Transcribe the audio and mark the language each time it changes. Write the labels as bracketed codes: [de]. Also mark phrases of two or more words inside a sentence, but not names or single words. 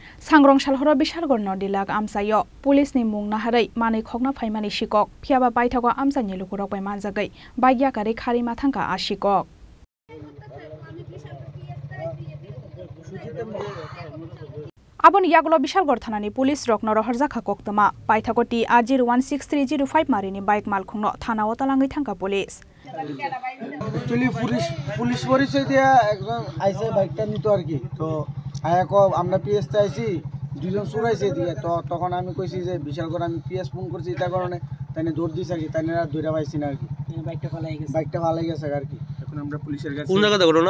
[trp] सांग्रं सालहर बिशालगढ़ नदिलाक आमसायो पुलिस नि मुंग नाहारै मानै खगना फाइमानि शिकक फियाबा बायथागो आमसानि लुकुरक बाय मानजागै बायग्याकारि खारि माथांका आशिकक आबोनि यागलो बिशालगढ़ थानानि पुलिस रक नरहर जाखा कोक्तमा बायथागति आजिर 163005 मारिनि बाइक मालखुंनो थाना ओतालांगै थांका पुलिस [bn] এক্চুয়ালি পুলিশ পরিচয় দিয়া একজন আইছে বাইকটা নিতো আর কি তো আয়াকো আমরা পিএস তে আইছি দুজন চুরাইছে দিয়ে তো তখন আমি কইছি যে বিশালগড় আমি পিএস ফোন করছি এটা কারণে তাইনে দৌড় দিছে কি তাইনে ধইরা পাইছি না আর কি বাইকটা ফালাই গেছে আর কি এখন আমরা পুলিশের কাছে কোন জায়গাতে ঘটনা